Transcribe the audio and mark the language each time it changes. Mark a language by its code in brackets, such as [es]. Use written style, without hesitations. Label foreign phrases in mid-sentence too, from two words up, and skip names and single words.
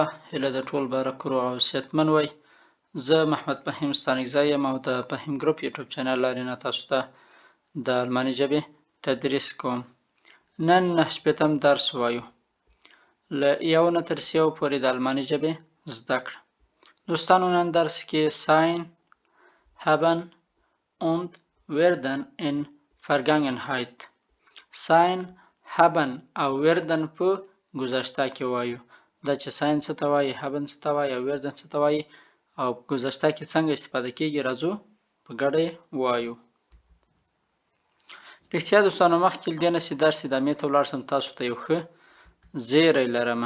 [ps] هله د ټول بارکرو او صحتمن وای. زه محمد فهیم ستانکزی یم او د فهیم ګروپ یوټیوب چینل لارې نه تاسو ته د الماني ژبې تدریس کوم. نن 8 درس وایو. له 1 نه تر 3 پورې د الماني ژبې زده کړه. دوستانو نن درس کې [de] sein, haben und werden in Vergangenheit. sein, haben [ps] او werden په گذشته کې وایو. دا چې sein څه ته وایي، haben څه ته وایي او werden څه ته وایي او په گذشته کې څنګه استفاده کیږي، راځو په ګډه وایو. رښتیا دوستانو مخکې له دې نه چې درس ادامې ته ولاړ شم، تاسو ته یو ښه زیری لرمه.